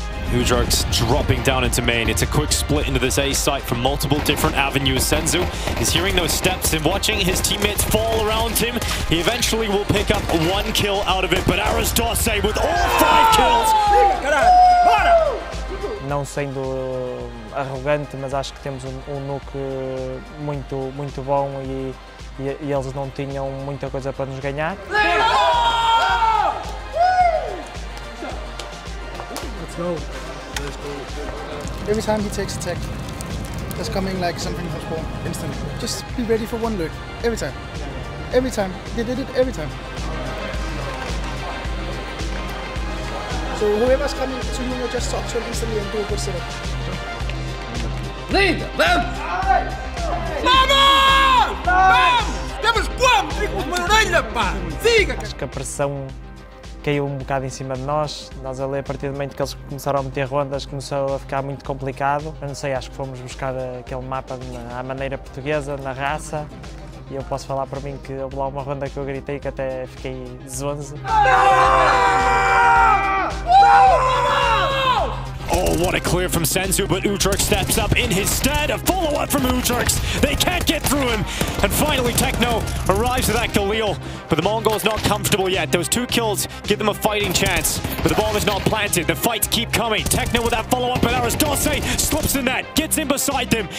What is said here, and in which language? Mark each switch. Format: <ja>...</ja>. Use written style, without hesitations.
<en>Ujark's dropping down into main. It's a quick split into this A site from multiple different avenues. Senzu is hearing those steps and watching his teammates fall around him. He eventually will pick up 1 kill out of it, but Arisdose with all 5 kills.</en> <pt>Não sendo arrogante, mas acho que temos um Nuke muito bom e eles não tinham muita coisa para nos ganhar.</pt> <en>Let's go. Every time he takes attack, there's coming like something from spawn instantly. Just be ready for 1 lurk. Every time. Every time. They did it every time. So whoever's coming to you, just talk to him instantly and do a good setup.</en> <pt>Linda, vamos! Vamos! Vamos! Temos como? Fica com uma orelha, pá! Siga! Acho que a pressão caiu um bocado em cima de nós. Nós ali, a partir do momento que eles começaram a meter rondas, começou a ficar muito complicado. Eu não sei, acho que fomos buscar aquele mapa à maneira portuguesa, na raça. E eu posso falar por mim que houve lá uma ronda que eu gritei que até fiquei zonzo.</pt> <en>Oh, what a clear from Senzu, but Ujark steps up in his stead. A follow-up from Ujarks. They can't get through him. And finally, Techno arrives with that Galil. But the Mongols not comfortable yet. Those 2 kills give them a fighting chance. But the bomb is not planted. The fights keep coming. Techno with that follow-up, but Arisdose slips the net, gets in beside them.</en>